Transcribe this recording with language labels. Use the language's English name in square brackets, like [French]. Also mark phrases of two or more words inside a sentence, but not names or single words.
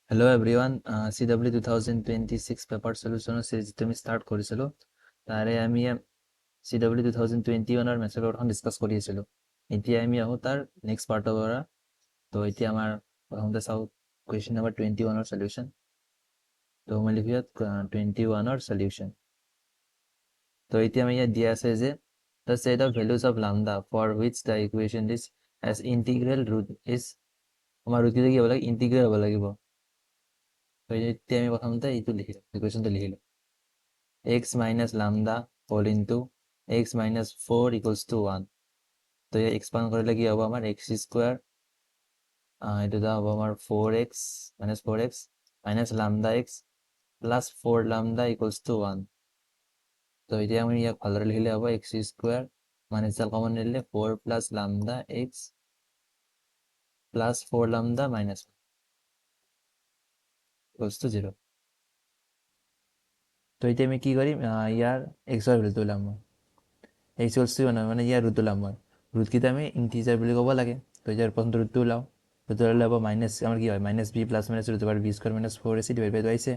[Assamese] এভৰিৱান CW 2026 [English] paper solution series [Assamese] যিটো আমি ষ্টাৰ্ট কৰিছিলোঁ তাৰে আমি CW 2021 মেথছৰ পেপাৰখন ডিছকাছ কৰি আছিলোঁ। এতিয়া আমি আহোঁ তাৰ [English] next part [Assamese] পৰা। তো এতিয়া আমাৰ প্ৰথমতে চাওঁ [English] question number [Assamese] 21 সলিউশ্যন। তো মই লিখি ইয়াত 21 সলিউশ্যন। তো এতিয়া আমি ইয়াত দিয়া আছে যে [English] the set of values of lambda for which the equation is as integral root is [Assamese] আমাৰ ৰুট কি হ'ব লাগে ইণ্টিগ্ৰেল হ'ব লাগিব। তো এতিয়া আমি প্ৰথমতে এইটো লিখিলোঁ ইকুৱেশ্যনটো লিখিলোঁ [English] x minus lambda whole into x minus 4 equals to 1। [Assamese] তো ইয়াত এক্সপাণ্ড কৰিলে কি হ'ব আমাৰ [English] x square [Assamese] এইটো হ'ব আমাৰ [English] 4x minus lambda x plus 4 lambda equals to 1। [Assamese] তো এতিয়া আমি ইয়াক ভালদৰে লিখিলে হ'ব [English] x square minus [Assamese] ডাল কমন নিলে [English] 4 plus lambda x plus 4 lambda minus 1 equals to 0। [Assamese] তো এতিয়া আমি কি কৰিম ইয়াৰ এক্সৰ ভেলুটো ওলাম মই [English] x equals to [Assamese] মানে ইয়াৰ ৰুট ওলাম মই ৰুটকেইটা আমি ইণ্টিজাৰ বুলি ক'ব লাগে। তো ইয়াৰ প্ৰথমটো ৰুটটো ওলাওঁ ৰুটটো ওলালে হ'ব মাইনাছ আমাৰ কি হয় [English] minus b plus minus root b square minus 4ac divide by [Assamese] আহিছে।